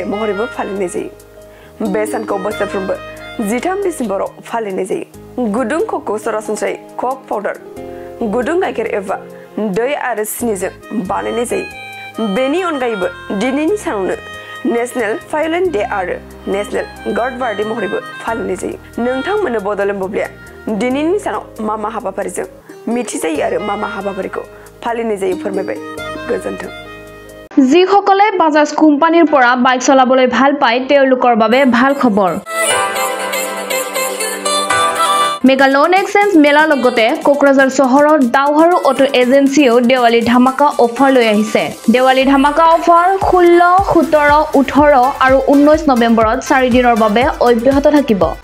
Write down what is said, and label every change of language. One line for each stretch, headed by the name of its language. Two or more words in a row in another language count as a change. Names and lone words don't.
Bodo: महरैबो फालिनाय जायो बे सानखौ बोसोरफ्रोमबो 13 डिसेम्बराव फालिनाय जायो गुदुं कक' सरासनस्रायै
English: cocoa powder
Bodo: गुदुं गाइखेर एबा दै आरो सिनिजों बानायनाय जायो बेनि अनगायैबो दिनैनि सानावनो नेशनेल भाय'लिन डे आरो नेशनेल गार्ड बार्डे महरैबो फालिनाय जायो नोंथांमोननो बडलेण्ड बुब्लिया दिनैनि सानाव मा हाबाफारिजों मिथिजायो आरो मा हाबाफारिखौ फालिनाय जायो फोरमायबाय गोजोन्थों
Assamese: যিসকলে বাজাজ কোম্পানীৰ পৰা বাইক চলাবলৈ ভাল পায় তেওঁলোকৰ বাবে ভাল খবৰ
English: mega loan exchange
Assamese: মেলাৰ লগতে কোকৰাঝাৰ চহৰৰ দাওহাৰু অটো এজেন্সিও দেৱালী ধামাকা অফাৰ লৈ আহিছে দেৱালী ধামাকা অফাৰ 16, 17, 18 আৰু 19 নৱেম্বৰত 4 দিনৰ বাবে অব্যাহত থাকিব